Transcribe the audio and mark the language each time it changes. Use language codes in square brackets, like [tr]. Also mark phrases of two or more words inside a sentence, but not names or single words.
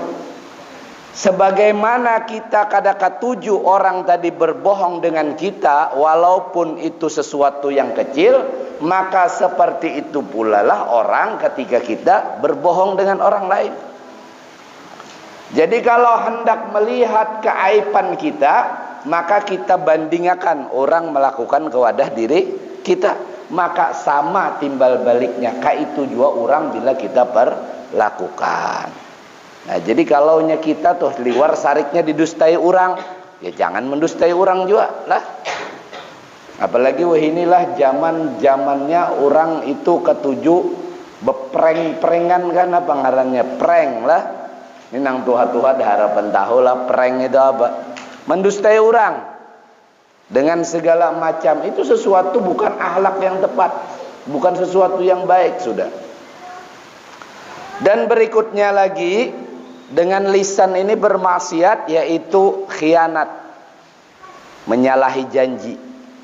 [id] Sebagaimana kita kada katuju orang tadi berbohong dengan kita, walaupun itu sesuatu yang kecil, maka seperti itu pula lah orang ketika kita berbohong dengan orang lain. Jadi kalau hendak melihat keaiban kita, maka kita bandingkan orang melakukan kewadah diri kita, maka sama timbal baliknya itu juga orang bila kita perlakukan. [bjn] Nah, jadi kalau kita tuh liwar sariknya didustai orang, ya jangan mendustai orang juga lah. Apalagi inilah zamannya orang itu ketuju bepreng-prengan kan apa ngarannya, prank lah. Ini nang tuha-tuha harapan tahu lah prank itu apa? [id] Mendustai orang dengan segala macam, itu sesuatu bukan akhlak yang tepat, bukan sesuatu yang baik sudah. Dan berikutnya lagi, dengan lisan ini bermaksiat, yaitu khianat, menyalahi janji.